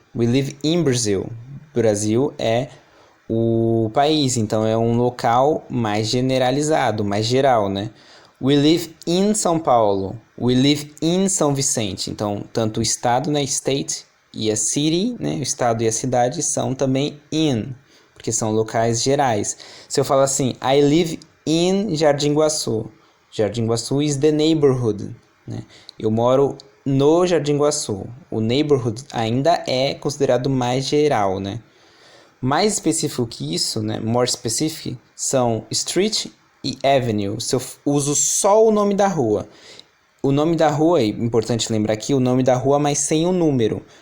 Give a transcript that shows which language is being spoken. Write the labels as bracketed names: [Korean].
[English] We live in Brazil. [Portuguese] Brasil é o país, então é um local mais generalizado, mais geral, né? [English] We live in São Paulo. We live in São Vicente. [Portuguese] Então, tanto o estado, né, state, e a city, né, o estado e a cidade são também in, porque são locais gerais. Se eu falar assim, [English] I live in Jardim Guaçu. Jardim Guaçu is the neighborhood, né? [Portuguese] Eu moro no Jardim Guaçu. O neighborhood ainda é considerado mais geral, né? Mais específico que isso, né, [English] more specific, [Portuguese] são street e avenue. Se eu uso só o nome da rua. O nome da rua, é importante lembrar aqui, o nome da rua, mas sem o número.